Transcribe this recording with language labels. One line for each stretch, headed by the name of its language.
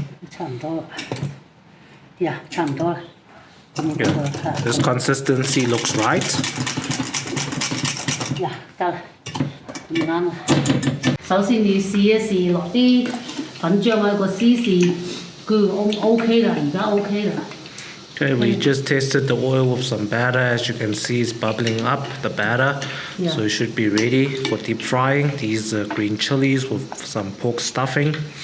Cantonese: 差唔多啦，差唔多啦。
English: Yeah, this consistency looks right.
Cantonese: 得啦，咁啱啦。首先你試一試落啲粉漿喺個試試，佢 OK 啦，而家 OK 啦。
English: Okay, we just tested the oil with some batter. As you can see, it's bubbling up, the batter. So it should be ready for deep frying. These are green chilies with some pork stuffing.